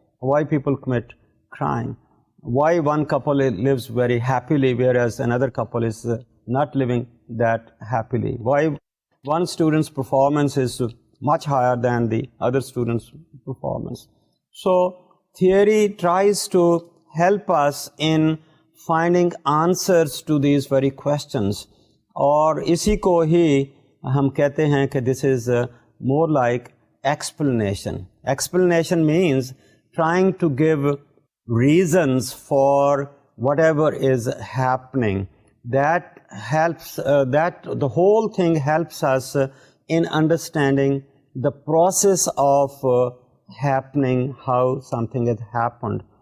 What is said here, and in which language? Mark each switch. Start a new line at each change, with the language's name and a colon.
English: Why people commit crime? Why one couple lives very happily whereas another couple is not living that happily? Why one student's performance is much higher than the other student's performance? So theory tries to help us in finding answers to these very questions.
Urdu: और इसी को ही हम कहते हैं कि
English: this is more like explanation. Explanation means trying to give reasons for whatever is happening. That helps, that the whole thing helps us in understanding the process of happening, how something has happened.